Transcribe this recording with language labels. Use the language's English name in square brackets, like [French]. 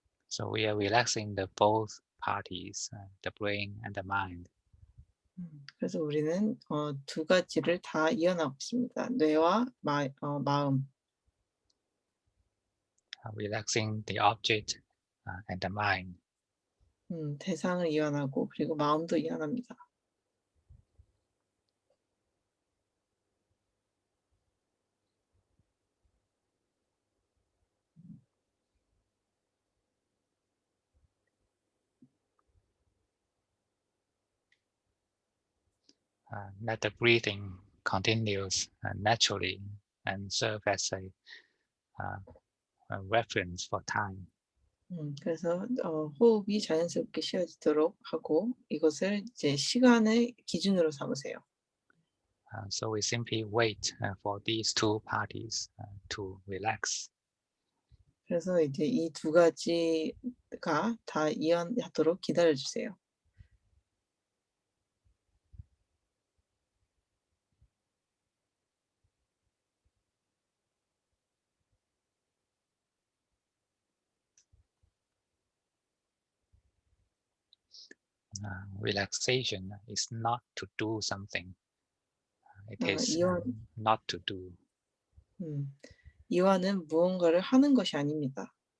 [English] So we are relaxing the both parties, the brain and the mind. [Korean] 그래서 우리는 두 가지를 다 이완하고 있습니다. 뇌와 마음. [English] Relaxing the object and the mind. [Korean] 대상을 이완하고 그리고 마음도 이완합니다. [English] Let the breathing continues naturally and serve as a reference for time. [Korean] 그래서 호흡이 자연스럽게 쉬어지도록 하고 이것을 이제 시간의 기준으로 삼으세요. [English] So we simply wait for these two parties to relax. [Korean] 그래서 이제 이 두 가지가 다 이완하도록 기다려 주세요. [English] Relaxation is not to do something. It is [Korean] 이완 [English] not to do. [Korean] 이완은 무언가를 하는 것이 아닙니다.